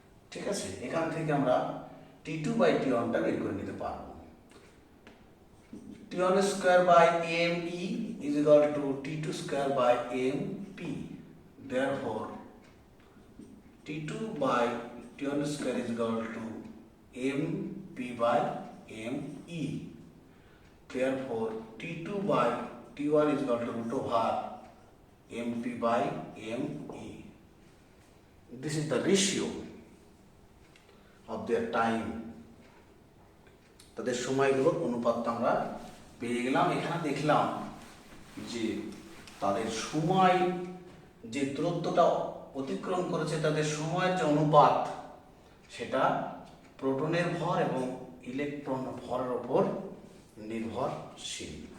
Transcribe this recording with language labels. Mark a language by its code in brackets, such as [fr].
[bn] ঠিক আছে, এখান থেকে আমরা T2 by T1 টা বের করে নিতে পারবো। [en] T1 square by ME is equal to T2 square by MP. Therefore, T2 by T1 square is equal to MP by ME. Therefore, T2 by T1 is equal to root over MP by ME. This is the ratio of their time. [bn] তাদের সময়গুলোর অনুপাতটা আমরা পেয়ে গেলাম। এখানে দেখলাম যে তাদের সময় যে দূরত্বটা অতিক্রম করেছে, তাদের সময়ের যে অনুপাত সেটা প্রোটনের ভর এবং ইলেকট্রন ভরের উপর নির্ভরশীল।